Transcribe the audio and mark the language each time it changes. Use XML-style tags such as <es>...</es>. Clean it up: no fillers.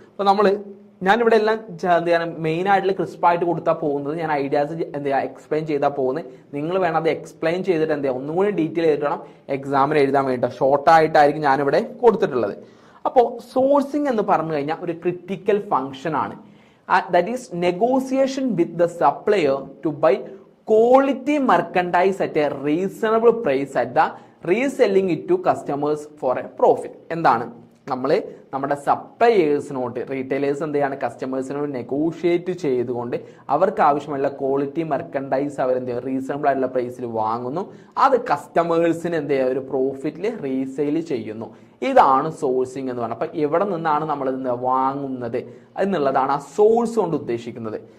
<ml>അപ്പൊ ഞാനിവിടെ എല്ലാം എന്ത് ചെയ്യാൻ മെയിൻ ആയിട്ടുള്ള ക്രിസ്പായിട്ട് കൊടുത്താൽ പോകുന്നത്, ഞാൻ ഐഡിയാസ് എന്ത് ചെയ്യുക എക്സ്പ്ലെയിൻ ചെയ്താൽ പോകുന്നത്. നിങ്ങൾ വേണം അത് എക്സ്പ്ലെയിൻ ചെയ്തിട്ട് എന്ത് ചെയ്യുക ഒന്നും കൂടി ഡീറ്റെയിൽ ചെയ്തിട്ട് വേണം എക്സാമിന് എഴുതാൻ വേണ്ടിയിട്ട്. ഷോർട്ടായിട്ടായിരിക്കും ഞാനിവിടെ കൊടുത്തിട്ടുള്ളത്. അപ്പോൾ സോഴ്സിംഗ് എന്ന് പറഞ്ഞു കഴിഞ്ഞാൽ ഒരു ക്രിട്ടിക്കൽ ഫംഗ്ഷൻ ആണ്.</ml> <en>That is negotiation with the supplier to buy quality merchandise at a reasonable price at the reselling it to customers for a profit.</en> <ml>എന്താണ് നമ്മൾ നമ്മുടെ സപ്ലയേഴ്സിനോട് റീറ്റെയിലേഴ്സ് എന്ത് ചെയ്യാണ് കസ്റ്റമേഴ്സിനോട് നെഗോഷിയേറ്റ് ചെയ്തുകൊണ്ട് അവർക്ക് ആവശ്യമുള്ള ക്വാളിറ്റി മെർക്കൻഡൈസ് അവരെന്ത് ചെയ്യുക റീസണബിൾ ആയിട്ടുള്ള പ്രൈസിൽ വാങ്ങുന്നു, അത് കസ്റ്റമേഴ്സിന് എന്ത് ചെയ്യുക ഒരു പ്രോഫിറ്റിൽ റീസെയിൽ ചെയ്യുന്നു. ഇതാണ് സോഴ്സിംഗ് എന്ന് പറയുന്നത്. അപ്പം എവിടെ നിന്നാണ് നമ്മൾ വാങ്ങുന്നത് എന്നുള്ളതാണ് ആ സോഴ്സ് കൊണ്ട് ഉദ്ദേശിക്കുന്നത്.</ml>